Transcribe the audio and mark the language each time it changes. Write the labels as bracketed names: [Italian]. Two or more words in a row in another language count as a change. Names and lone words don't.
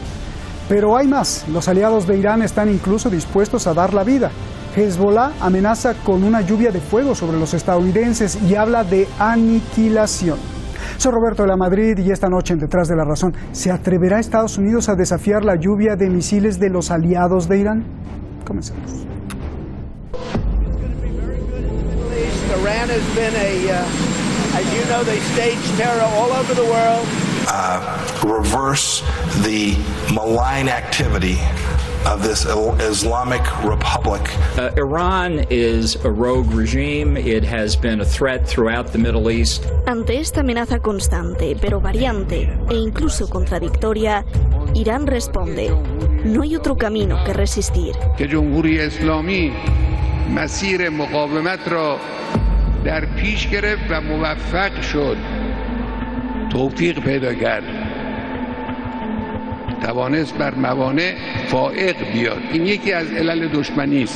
[Spanish] Pero hay más, los aliados de Irán están incluso dispuestos a dar la vida. Hezbollah amenaza con una lluvia de fuego sobre los estadounidenses y habla de aniquilación. Soy Roberto de la Madrid y esta noche en Detrás de la Razón, ¿se atreverá Estados Unidos a desafiar la lluvia de misiles de los aliados de Irán? Comencemos. [English] Iran has been as you know, they stage terror all over the world. Reverse the malign activity of this Islamic Republic. Iran is a rogue regime. It has been a threat throughout the Middle East. [Spanish] Ante esta amenaza constante, pero variante e incluso contradictoria, Irán responde: no hay otro camino que resistir. [Persian] که جمهوری اسلامی مسیر مقاومت را در پیش گرفت و موفق شد توفیق پیدا کرد توانست بر موانع فائق بیاد. این یکی از علل دشمنی است.